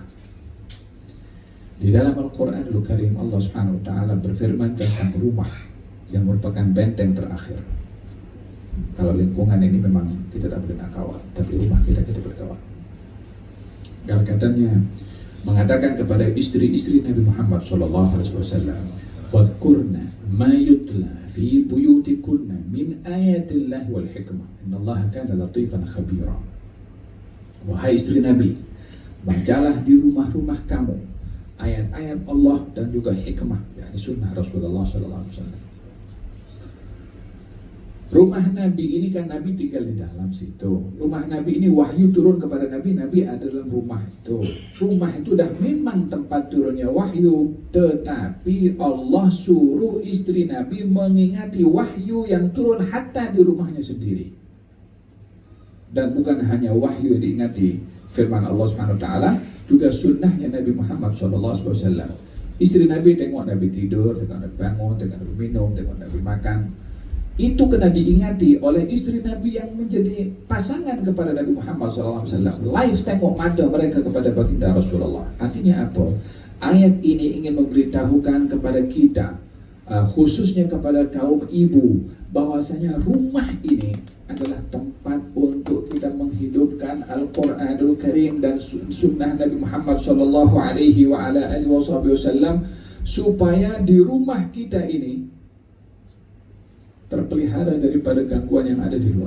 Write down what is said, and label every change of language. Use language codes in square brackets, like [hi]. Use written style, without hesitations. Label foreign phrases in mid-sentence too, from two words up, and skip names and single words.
[ms] Di dalam Al-Quranul Karim Allah [ar] سبحانه وتعالى [ms] berfirman tentang rumah yang merupakan benteng terakhir. Kalau lingkungan ini memang kita tak boleh nak kawal, tapi rumah kita boleh kawal. Kalau katanya mengatakan kepada istri-istri Nabi Muhammad SAW, [ar] "واذكرن ما يتلى في بيوتكن من آيات الله والحكمة إن الله كان لطيفا خبيرا." [ms] Wahai istri Nabi, bacalah di rumah-rumah kamu ayat-ayat Allah dan juga hikmah, yakni sunnah Rasulullah SAW. Rumah Nabi ini kan Nabi tinggal di dalam situ. Rumah Nabi ini wahyu turun kepada Nabi, Nabi ada dalam rumah itu. Rumah itu dah memang tempat turunnya wahyu, tetapi Allah suruh istri Nabi mengingati wahyu yang turun hatta di rumahnya sendiri. Dan bukan hanya wahyu yang diingati, firman Allah SWT, juga sunnahnya Nabi Muhammad SAW. Istri Nabi tengok Nabi tidur, tengok Nabi bangun, tengok Nabi minum, tengok Nabi makan. Itu kena diingati oleh istri Nabi yang menjadi pasangan kepada Nabi Muhammad SAW. Live tengok mata mereka kepada baginda Rasulullah. Artinya apa? Ayat ini ingin memberitahukan kepada kita, khususnya kepada kaum ibu, bahwasanya rumah ini adalah tempat untuk kita menghidupkan Al-Quranul Karim dan sunnah Nabi Muhammad SAW, supaya di rumah kita ini terpelihara daripada gangguan yang ada di luar.